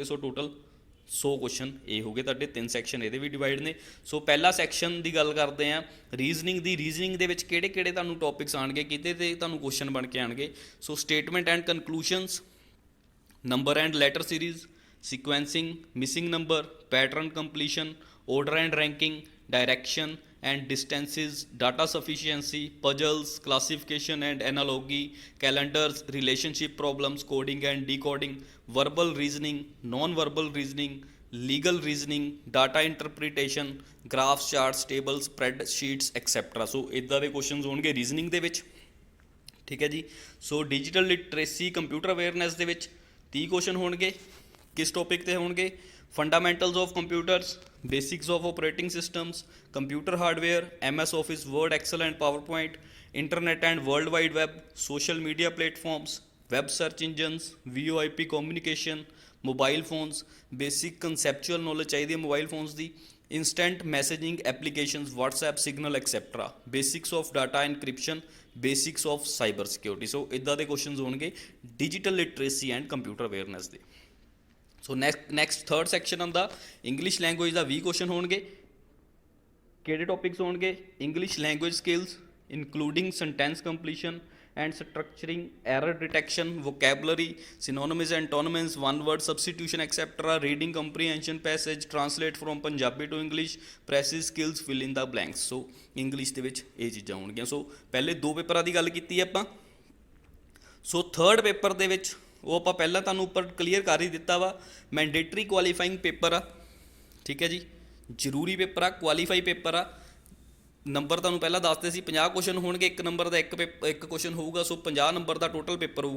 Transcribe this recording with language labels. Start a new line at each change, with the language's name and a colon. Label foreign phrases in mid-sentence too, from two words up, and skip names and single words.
English: so total
Punjabi: 100 ਕੁਐਸਚਨ ਇਹ ਹੋ ਗਏ ਤੁਹਾਡੇ। 3 ਸੈਕਸ਼ਨ ਇਹਦੇ ਵੀ ਡਿਵਾਈਡ ਨੇ। ਸੋ ਪਹਿਲਾ ਸੈਕਸ਼ਨ ਦੀ ਗੱਲ ਕਰਦੇ ਹਾਂ ਰੀਜ਼ਨਿੰਗ ਦੀ। ਰੀਜ਼ਨਿੰਗ ਦੇ ਵਿੱਚ ਕਿਹੜੇ ਤੁਹਾਨੂੰ ਟੌਪਿਕਸ ਆਉਣਗੇ, ਕਿਤੇ ਤੇ ਤੁਹਾਨੂੰ ਕੁਐਸਚਨ ਬਣ ਕੇ ਆਉਣਗੇ।
English: so statement and conclusions, number and letter series, sequencing, missing number, pattern completion, order and ranking, direction and distances, data sufficiency, puzzles, classification and analogy, calendars, relationship problems, coding and decoding, verbal reasoning, non-verbal reasoning, legal reasoning, data interpretation, graphs, charts, tables, spreadsheets, etc.
Punjabi: ਸੋ ਇੱਦਾਂ ਦੇ ਕੁਐਸਚਨਸ ਹੋਣਗੇ ਰੀਜ਼ਨਿੰਗ ਦੇ ਵਿੱਚ, ਠੀਕ ਹੈ ਜੀ। ਸੋ
English: digital literacy computer awareness
Punjabi: ਦੇ ਵਿੱਚ 30 ਕੁਐਸਚਨ ਹੋਣਗੇ। ਕਿਸ ਟੌਪਿਕ ਤੇ ਹੋਣਗੇ,
English: fundamentals of computers, basics of operating systems, computer hardware, MS Office, Word, Excel and PowerPoint, internet and world wide web, social media platforms, web search engines, VoIP communication, mobile phones, basic conceptual knowledge
Punjabi: ਚਾਹੀਦੀ ਹੈ ਮੋਬਾਈਲ ਫੋਨਸ ਦੀ,
English: instant messaging applications, WhatsApp, Signal, etc., basics of data encryption, basics of cyber security।
Punjabi: ਸੋ ਇੱਦਾਂ ਦੇ ਕੁਐਸਚਨਸ ਹੋਣਗੇ
English: digital literacy and computer awareness
Punjabi: ਦੇ।
English: so next third section ਆਉਂਦਾ English language ਦਾ।
Punjabi: 20 ਕੁਐਸਚਨ ਹੋਣਗੇ। ਕਿਹੜੇ ਟੌਪਿਕਸ ਹੋਣਗੇ,
English: English language skills including sentence completion and structuring, error detection, vocabulary, synonyms and antonyms, one word substitution, etc., reading comprehension, passage, translate from Punjabi to English, practice skills, fill in the blanks।
Punjabi: ਸੋ ਇੰਗਲਿਸ਼ ਦੇ ਵਿੱਚ ਇਹ ਚੀਜ਼ਾਂ ਹੋਣਗੀਆਂ। ਸੋ ਪਹਿਲੇ 2 ਪੇਪਰਾਂ ਦੀ ਗੱਲ ਕੀਤੀ ਆਪਾਂ।
English: so third paper
Punjabi: ਦੇ ਵਿੱਚ ਉਹ ਆਪਾਂ ਪਹਿਲਾਂ ਤੁਹਾਨੂੰ ਉੱਪਰ ਕਲੀਅਰ ਕਰ ਹੀ ਦਿੱਤਾ ਵਾ।
English: mandatory qualifying paper
Punjabi: ਆ, ਠੀਕ ਹੈ ਜੀ, ਜ਼ਰੂਰੀ ਪੇਪਰ ਆ,
English: qualify paper
Punjabi: ਆ। ਨੰਬਰ ਤੁਹਾਨੂੰ ਪਹਿਲਾਂ ਦੱਸਦੇ ਸੀ 50 ਕੁਐਸਚਨ ਹੋਣਗੇ, ਇੱਕ ਨੰਬਰ ਦਾ ਇੱਕ ਕੁਐਸਚਨ ਹੋਊਗਾ, ਸੋ 50 ਨੰਬਰ ਦਾ ਟੋਟਲ ਪੇਪਰ ਹੋਊਗਾ।